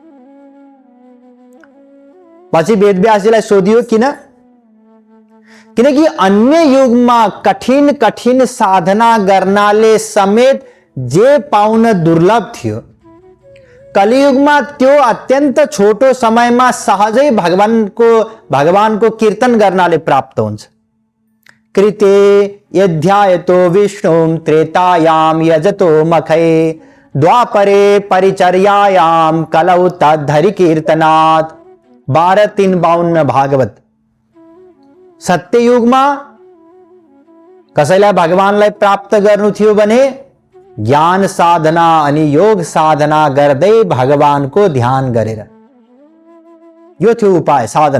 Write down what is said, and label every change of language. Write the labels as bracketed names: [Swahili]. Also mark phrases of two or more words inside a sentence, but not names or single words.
[Nepali] पछि वेदव्यासजीलाई सोधियो किनकि अन्य युगमा कठिन कठिन साधना गर्नाले समेत जे पाउन दुर्लभ थियो, कलियुगमा त्यो अत्यन्त छोटो समयमा सहजै भगवानको कीर्तन गर्नाले प्राप्त हुन्छ। [Sanskrit] कृते यध्यायतो विष्णुं त्रेतायाम यजतो मखै द्वापरे परिचर्यायाम कलौ तद्धरि कीर्तनात्। [Nepali] 12:352 भागवत। सत्ययुगमा कसैलाई भगवानलाई प्राप्त गर्नु थियो भने ज्ञान साधना अनि योग साधना गर्दै भगवानको ध्यान गरेर, यो थियो उपाय साधन।